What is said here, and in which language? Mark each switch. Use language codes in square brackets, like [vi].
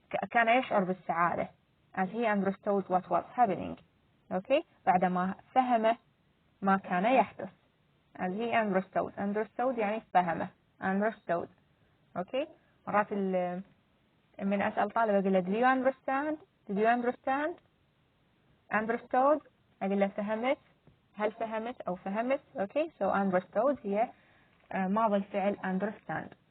[ar] كان يشعر بالسعادة [en] as he understood what was happening. [ar] Okay, بعدما فهم ما كان يحدث. [en] as he understood [ar] يعني فهمه. [en] understood. [ar] Okay, مرات من أسأل طالب أقول له [en] did you understand understood، [ar] أقول له فهمت، هل فهمت أو فهمت. [en] okay, so understood [ar] هي ماضي الفعل [en] understand.